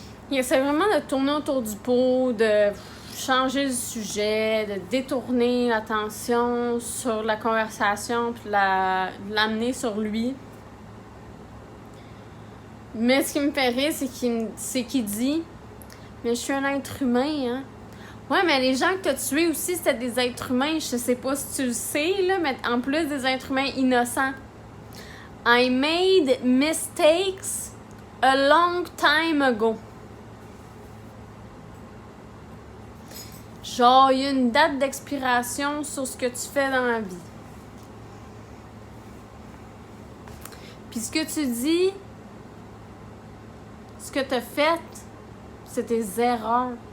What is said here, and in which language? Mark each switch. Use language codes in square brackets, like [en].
[fr] Il essaie vraiment de tourner autour du pot, de changer le sujet, de détourner l'attention sur la conversation puis l'amener sur lui. Mais ce qui me fait rire, c'est qu'il dit « Mais je suis un être humain, hein? » Ouais, mais les gens que t'as tués aussi, c'était des êtres humains. Je sais pas si tu le sais, là, mais en plus des êtres humains innocents. [en] I made mistakes a long time ago. [fr] Genre, il y a une date d'expiration sur ce que tu fais dans la vie. Puis ce que tu dis, ce que tu as fait, c'est des erreurs.